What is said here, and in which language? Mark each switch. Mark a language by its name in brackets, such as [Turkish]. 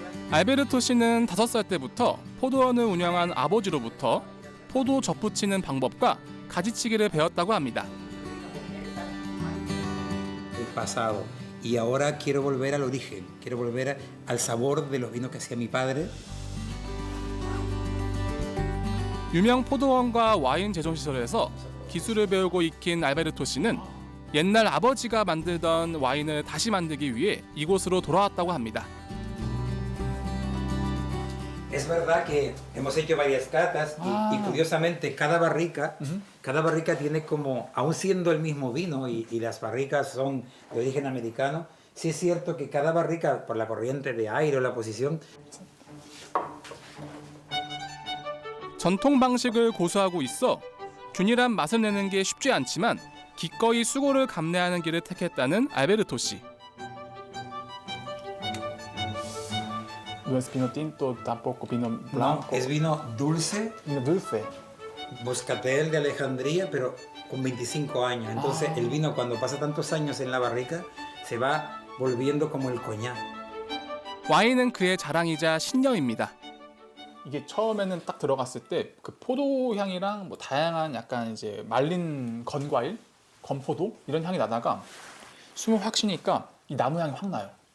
[Korean] 알베르토 씨는 5살 때부터 포도원을 운영한 아버지로부터 포도 접붙이는 방법과 가지치기를 배웠다고 합니다. [Spanish] El pasado. Y ahora quiero volver al origen. Quiero volver al sabor de los vinos que hacía mi padre. [Korean] 유명 포도원과 와인 제조 시설에서 기술을 배우고 익힌 알베르토 씨는 옛날 아버지가 만들던 와인을 다시 만들기 위해 이곳으로 돌아왔다고 합니다. [Spanish] Es verdad que hemos hecho varias catas y curiosamente cada barrica tiene como, aún siendo el mismo vino y las barricas son de origen americano, sí es cierto que cada barrica, por la corriente de aire o la posición, [Korean] 전통 방식을 고수하고 있어 균일한 맛을 내는 게 쉽지 않지만 기꺼이 수고를 감내하는 길을 택했다는 알베르토 씨. [Spanish] No es vino tinto, tampoco vino no, blanco. es vino dulce, Vino dulce. Moscatel de Alejandría, pero con 25 años. Entonces el vino cuando pasa tantos años en la barrica se va volviendo como el coñac. [Korean] 와인은 그의 자랑이자 신념입니다. 이게 처음에는 딱 들어갔을 때 그 포도 향이랑 뭐 다양한 약간 이제 말린 건과일, 건포도 이런 향이 나다가 숨을 확 쉬니까 이 나무 향이 확 나요.